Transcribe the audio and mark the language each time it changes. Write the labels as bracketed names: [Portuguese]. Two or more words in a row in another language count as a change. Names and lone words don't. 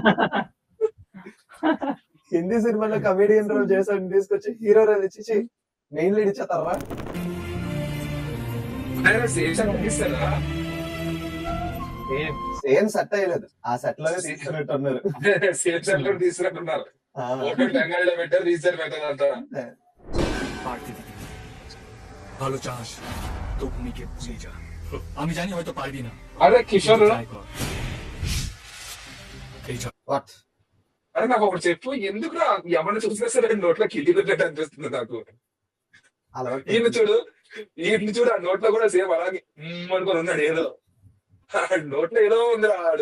[Telugu] హిందీ సినిమాలో [English] comedian role [Telugu] చేసాడు, తీసుకొచ్చి [English] hero role [Telugu] ఇచ్చి [English] main lead [Telugu] ఇచ్చేస్తారా? [English] same set [Telugu] అయ్యలేదు, ఆ సెట్ లోనే తీసుకున్నట్టు ఉన్నారు. [English] same set [Telugu] లో తీసుకున్నట్టున్నారు. బెంగాలీలో పెట్టారు, రీసెంట్ పెట్టారు అంతా. [Bangla] ভালো চাস তো ভূমিকে ভুলে যা, আমি জানি হয়তো পারবি না। [Telugu] అరే కిషోర్, అరే నాకు ఒకటి చెప్పు, ఎందుకు ఎవరిని చూసినా సరే నోట్లో కిల్లి పెట్టట్టు అనిపిస్తుంది నాకు. ఈయన చూడు, ఆ నోట్లో కూడా సేమ్ అలాగే అనుకుని ఉన్నాడు, ఏదో నోట్లో ఏదో ఉంది ఆడు.